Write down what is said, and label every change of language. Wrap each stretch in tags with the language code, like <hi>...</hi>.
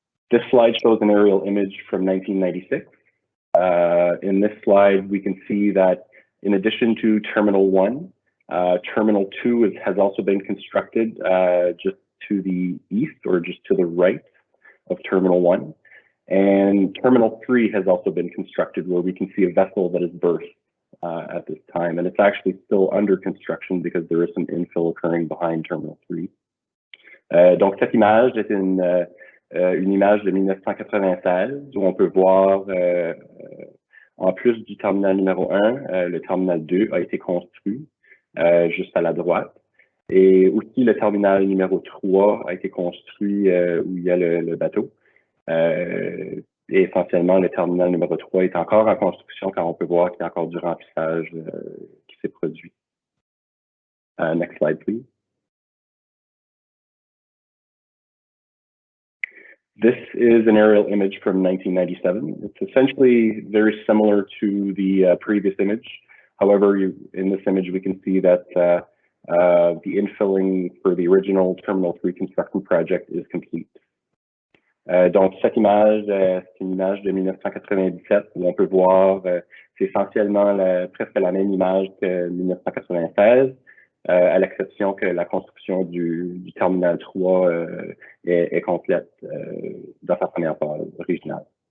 <en>This slide shows an aerial image from 1996. In this slide, we can see that in addition to Terminal 1, Terminal 2 has also been constructed just to the east or just to the right of Terminal 1. And Terminal 3 has also been constructed where we can see a vessel that is berthed at this time. And it's actually still under construction because there is some infill occurring behind Terminal 3.</en> <fr>Donc, cette image est une image de 1996 où on peut voir, en plus du terminal numéro 1, le terminal 2 a été construit juste à la droite. Et aussi, le terminal numéro 3 a été construit où il y a le bateau. Et essentiellement, le terminal numéro 3 est encore en construction car on peut voir qu'il y a encore du remplissage qui s'est produit.</fr> <en>Next slide, please. This is an aerial image from 1997. It's essentially very similar to the previous image. However, in this image, we can see that the infilling for the original Terminal 3 construction project is complete.</en> <fr>Donc, cette image, c'est une image de 1997 où on peut voir, c'est essentiellement presque la même image que 1996, à l'exception que la construction du terminal 3 est complète dans sa première phase originale.</fr>